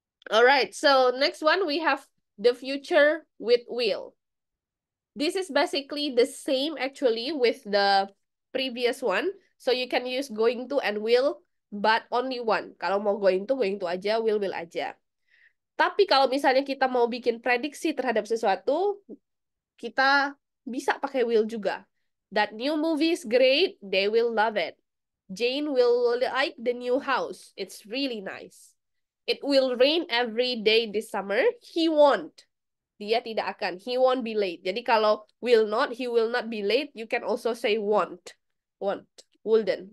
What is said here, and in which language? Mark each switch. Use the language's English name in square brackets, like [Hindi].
[English] All right, so next one we have the future with will. This is basically the same actually with the previous one. So you can use going to and will, but only one. [Indonesian] Kalau mau going to aja, will aja. Tapi kalau misalnya kita mau bikin prediksi terhadap sesuatu, kita bisa pakai will juga. [English] That new movie is great, they will love it. Jane will like the new house. It's really nice. It will rain every day this summer. He won't. [Indonesian] Dia tidak akan. [English] He won't be late. [Indonesian] Jadi kalau [English] will not, he will not be late. You can also say won't. Won't. Wouldn't.